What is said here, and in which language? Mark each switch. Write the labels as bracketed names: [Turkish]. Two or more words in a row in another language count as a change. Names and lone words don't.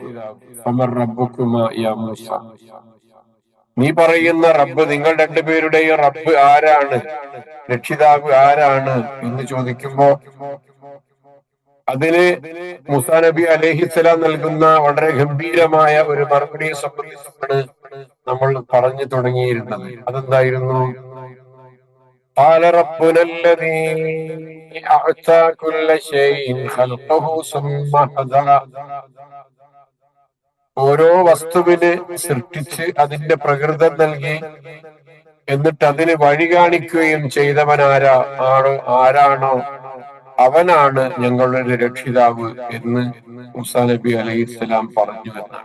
[Arabic] فمن ربكما يا موسى, [Malayalam] നീ പറയുന്ന റബ്ബ്, നിങ്ങൾ രണ്ടുപേരുടെയും റബ്ബ് ആരാണ്, രക്ഷിതാവ് ആരാണ് എന്ന് ചോദിക്കുമ്പോ അതിന് മൂസാ നബി അലൈഹിസ്സലാം നൽകുന്ന വളരെ ഗംഭീരമായ ഒരു മറുപടിയെ സംബന്ധിച്ചാണ് നമ്മൾ പറഞ്ഞു തുടങ്ങിയിരുന്നത്. അതെന്തായിരുന്നു? [Arabic] قال ربنا الذي أعطى كل شيء خلقه ثم هدى. [Malayalam] ഓരോ വസ്തുവിന് സൃഷ്ടിച്ച് അതിന്റെ പ്രകൃതം നൽകി എന്നിട്ട് അതിന് വഴി കാണിക്കുകയും ചെയ്തവൻ ആരാണോ അവനാണ് ഞങ്ങളുടെ രക്ഷിതാവ് എന്ന് മൂസാ നബി അലൈഹിസ്സലാം പറഞ്ഞു എന്നാണ്.